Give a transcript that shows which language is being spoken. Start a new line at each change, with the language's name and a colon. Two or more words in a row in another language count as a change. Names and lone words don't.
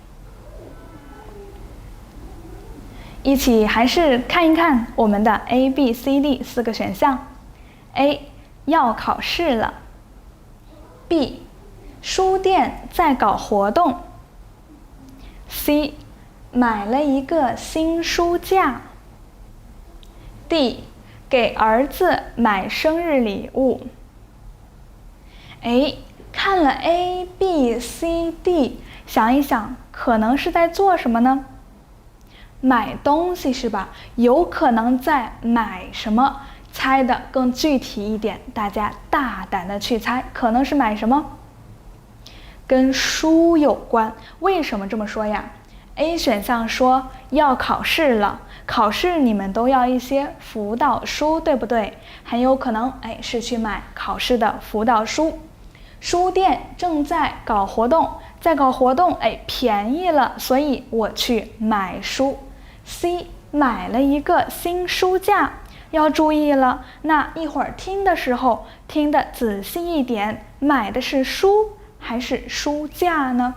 Chinese: 一起還是看一看我們的 A、B、C、D 4個選項。A 要考試了。B 書店在搞活動。C 買了一個新書架。D 給兒子買生日禮物。看了 A、B、C、D， 想一想，可能是在做什麼呢？買東西是吧？有可能在買什麼？猜的更具體一點，大家大膽的去猜，可能是買什麼？跟書有關。為什麼這麼說呀 ？A 選項說要考試了，考試你們都要一些輔導書，對不對？很有可能是去買考試的輔導書。書店正在搞活動，在搞活動，便宜了，所以我去買書。C 買了一個新書架，要注意了，那一會兒聽的時候聽得仔細一點，買的是書還是書架呢？